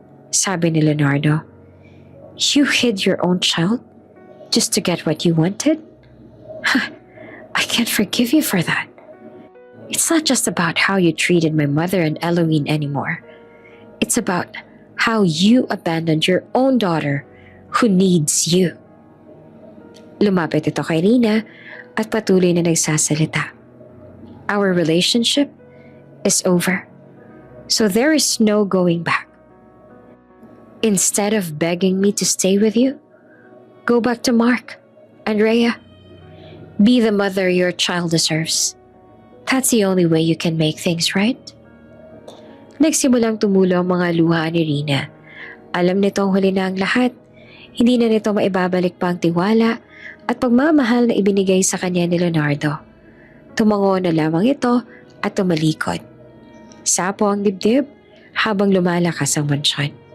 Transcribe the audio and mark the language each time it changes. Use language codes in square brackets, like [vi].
[tl] Sabi ni Leonardo. [en] You hid your own child just to get what you wanted? I can't forgive you for that. It's not just about how you treated my mother and Eloine anymore. It's about how you abandoned your own daughter who needs you. [tl] Lumapit ito kay Rina at patuloy na nagsasalita. [en] Our relationship is over, so there is no going back. Instead of begging me to stay with you, go back to Mark and Rhea. Be the mother your child deserves. That's the only way you can make things right. [tl] Nagsimulang tumulo ang mga luha ni Rina. Alam nitong huli na ang lahat. Hindi na nito maibabalik pa ang tiwala at pagmamahal na ibinigay sa kanya ni Leonardo. Tumango na lamang ito at tumalikod. Sapo ang dibdib habang lumalakas ang mansyon.